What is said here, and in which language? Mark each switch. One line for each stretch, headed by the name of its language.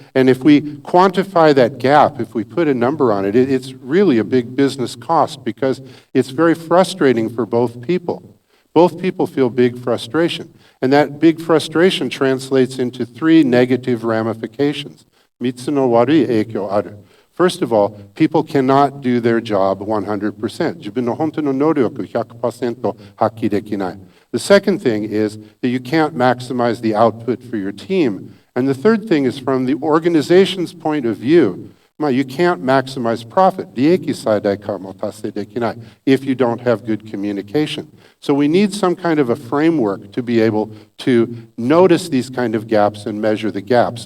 English: And if we quantify that gap, if we put a number on it, it's really a big business cost because it's very frustrating for both people. Both people feel big frustration. And that big frustration translates into three negative ramifications. Mitsu no warui eikyo aru. First of all, people cannot do their job 100%.
Japanese: 自分の本当の能力 100% 発揮できない.
English: The second thing is that you can't maximize the output for your team. And the third thing is from the organization's point of view, you can't maximize profit. 利益最大化も達成できない if you don't have good communication. So we need some kind of a framework to be able to notice these kind of gaps and measure the gaps.